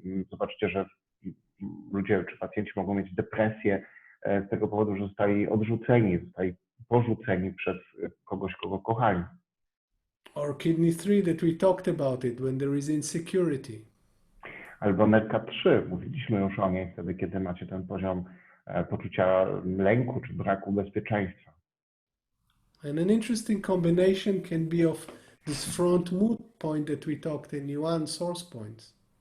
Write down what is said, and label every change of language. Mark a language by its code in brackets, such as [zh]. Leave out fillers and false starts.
[pl] Zobaczcie, że ludzie czy pacjenci mogą mieć depresję z tego powodu, że zostali odrzuceni, zostali porzuceni przez kogoś, kogo kochali. [en] Or kidney 3 that we talked about it, when there is insecurity. [pl] Albo nerka 3, mówiliśmy już o niej wtedy, kiedy macie ten poziom poczucia lęku czy braku bezpieczeństwa. [en] And an interesting combination can be of this front mood point that we talked in Yuan source points.